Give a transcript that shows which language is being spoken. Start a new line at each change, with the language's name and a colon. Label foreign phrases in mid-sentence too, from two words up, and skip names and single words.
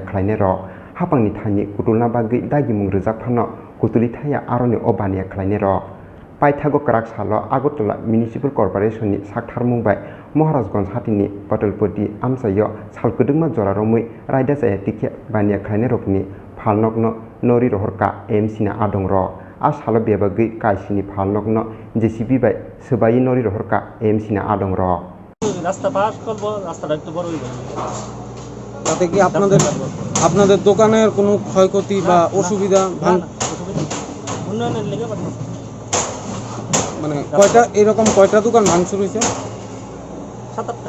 Kok Borok: khlaine rok hapangni thani kutulna bagai dagi mung rejak phano kutuli thaya aroni obania khlaine rok paithago Kerak Salo Agotla Municipal Corporation ni sakthar mumbai Maharajganj hatini patalpoti amsayo salkudungma joraromui raida saya tike bania khlaine rokni phalnok no nori rohorka AMC na adong rok a salo bebagai kaisini phalnok no JCB bai sabai nori rohorka AMC na adong rok
Bangla: রাস্তা পাস করব, রাস্তাটা একটু বড় হইবে। তাতে কি আপনাদের দোকানের কোনো ক্ষয়ক্ষতি বা অসুবিধা উন্নয়নের লেগে পাঠাচ্ছে। মানে কয়টা দোকান ভাঙচুর হয়েছে? 7-8টা।